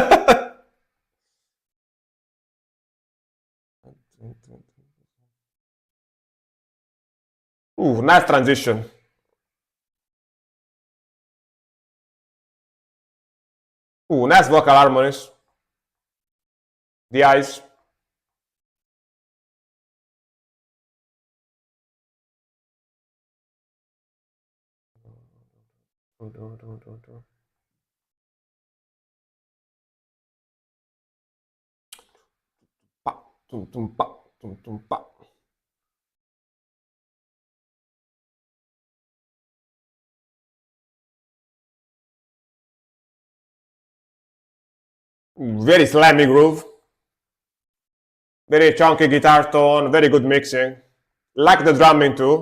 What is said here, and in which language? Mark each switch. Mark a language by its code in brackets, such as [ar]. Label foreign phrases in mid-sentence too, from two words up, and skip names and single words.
[en] Ooh, nice transition. Ooh, nice vocal harmonies. The eyes. Pa, tum, tum, pa, tum, tum, pa. Very slammy groove. Very chunky guitar tone. Very good mixing. Like the drumming too.